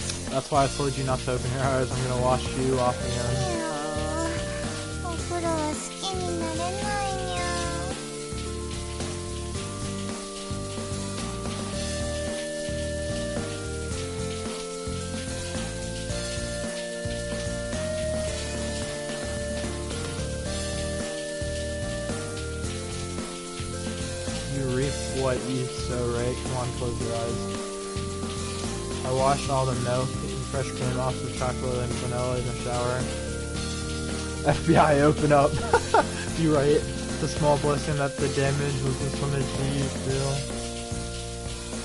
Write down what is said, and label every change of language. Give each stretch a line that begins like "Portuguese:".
English: That's why I told you not to open your eyes. I'm gonna wash you off again.
Japanese: お風呂は好きになれないにゃ。
English: You reap what you sow, right? Come on, close your eyes. I washed all the milk and fresh cream off the chocolate and vanilla in the shower. FBI, open up. You right. It's a small blessing that the damage was just limited to you, too.